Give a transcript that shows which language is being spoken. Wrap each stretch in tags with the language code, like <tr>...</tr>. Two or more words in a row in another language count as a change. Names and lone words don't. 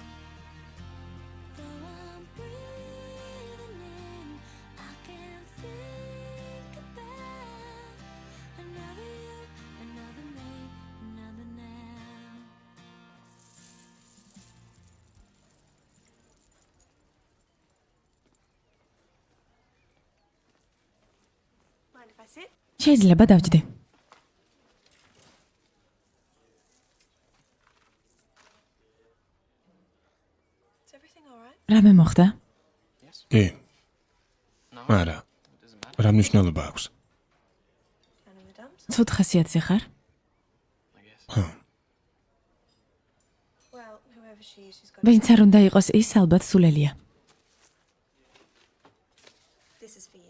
<en>Though I'm breathing in, I can think about another you, another me, another now. Mind if I sit?</en> <ka>შეიძლება დავჯდე.</ka> <en>Is everything all right?</en> <ka>რამე მოხდა? კი. არა. რა მნიშვნელობა აქვს?</ka> <en>Down in the dumps?</en> <ka>ცუდ ხასიათზე ხარ?</ka> <en>Well, whoever she is, she's got.</en> <ka>ვინც არ უნდა იყოს ის ალბათ სულელია.</ka> <en>This is for you.</en>